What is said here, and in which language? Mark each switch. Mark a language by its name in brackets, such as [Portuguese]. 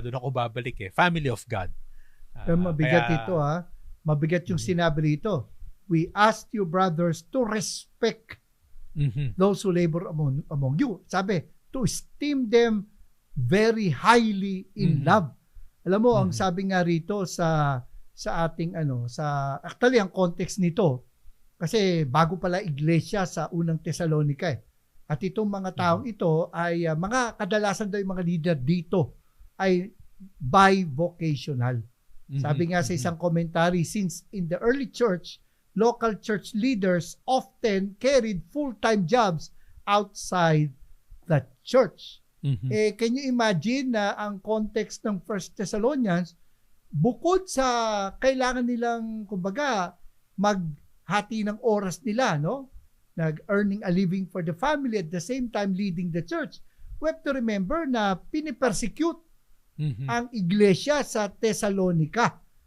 [Filipino] Doon ako babalik [English] family of God. [Filipino] Pero mabigat ito Mabigat yung sinabi rito. [English] We ask you, brothers, to respect those who labor among you. [Filipino] Sabi, [English] to esteem them very highly in love. [Filipino] Alam mo, ang sabi nga rito sa ating actually ang context nito, kasi bago pala iglesia sa unang Tesalonica At itong mga taong ito ay kadalasan daw yung mga leader dito ay bivocational. [English] Sabi nga sa isang commentary, since in the early church, local church leaders often carried full-time jobs outside the church. Can you imagine [Filipino] na ang context ng 1 Thessalonians, bukod sa kailangan nilang, maghati ng oras nila, nag-earning a living for the family [English] at the same time leading the church, we have to remember [Filipino] na pinipersecute ang iglesia sa Thessalonica.